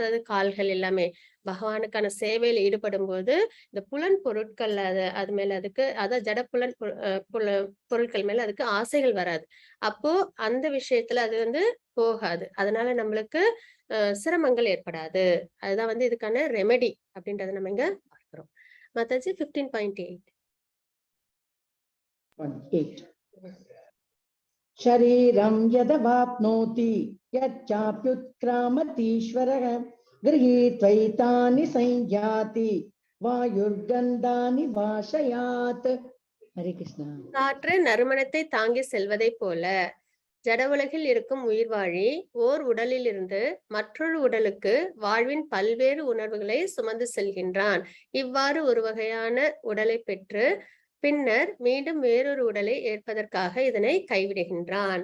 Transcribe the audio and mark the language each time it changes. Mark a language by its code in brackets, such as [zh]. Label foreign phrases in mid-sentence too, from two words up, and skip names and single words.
[ta] அதாவது கால்கள் எல்லாமே பகவானுக்கான சேவையில ஈடுபடும் போது இந்த புலன் பொருட்கள் அது மேல அதுக்கு, அதாவது ஜட பொருட்கள் மேல அதுக்கு ஆசைகள் வராது. அப்போ அந்த விஷயத்துல அது வந்து போகாது. அதனால நம்மளுக்கு சிரமங்கள் ஏற்படாது. அதுதான் வந்து இதுக்கான ரெமெடி அப்படின்றத நம்ம இங்க பார்க்கிறோம். மாதாஜி 15.8. [sa] शरीरं यदवाप्नोति यच्चाप्युत्क्रामतीश्वरः गृहीत्वैतानि संयाति वायुर्गन्धानि वाशयात्. हरे कृष्णा. [ta] காற்று நறுமணத்தை தாங்கி செல்வதை போல ஜட உலகில் இருக்கும் உயிர்வாழி ஓர் உடலிலிருந்து மற்றொரு உடலுக்கு வாழ்வின் பல்வேறு உணர்வுகளை சுமந்து செல்கின்றான். இவ்வாறு ஒரு வகையான உடலை பெற்று பின்னர் மீண்டும் வேறொரு உடலை ஏற்பதற்காக இதனை கைவிடுகின்றான்.